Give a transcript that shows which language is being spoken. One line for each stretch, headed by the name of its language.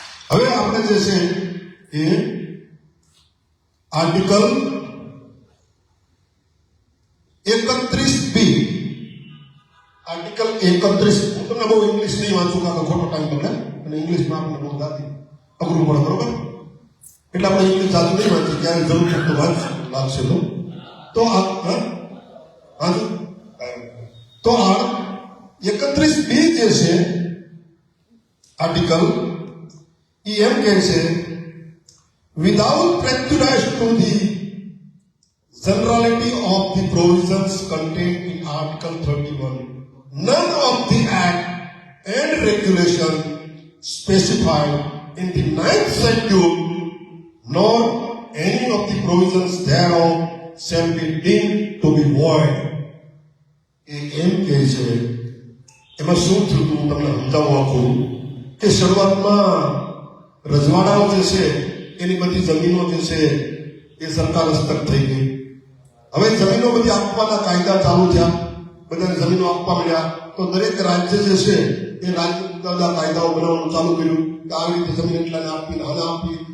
Gujarati: હવે આપણે જે છે એ આર્ટિકલ 31B, આર્ટિકલ 31, હું તમને બહુ ઇંગ્લિશ નહીં વાંચું કારણ કે ખોટો ટાઈમ બગડે અને ઇંગ્લિશમાં આપણને બહુ દાદી અઘરું પડે, બરોબર? એટલે આપણે ઇંગ્લિશ જાજુ નહીં વાંચીએ, ક્યારે જરૂર પડતો વાંચ લાગશે તો આ વાંચું તો આ 31B જે છે આર્ટિકલ એ એમ કહે છે,
English: Without prejudice to the generality of the provisions contained in Article 31, none of the Act and regulation specified in the 9th schedule, nor any of the provisions thereof shall be deemed to be void.
Gujarati: એમ કહે છે. એમાં શું થયું હું તમને સમજાવવા આપું કે શરૂઆતમાં રજવાડાઓ જે છે એની બધી જમીનો જે છે એ સરકાર હસ્તક થઈ ગઈ. હવે જમીનો બધી આપવાના કાયદા ચાલુ થયા, બધાને જમીનો આપવા મળ્યા, તો દરેક રાજ્ય જે છે એ રાજ્ય બધા કાયદાઓ બનાવવાનું ચાલુ કર્યું કે આવી રીતે જમીન એટલાને આપી, આને આપી.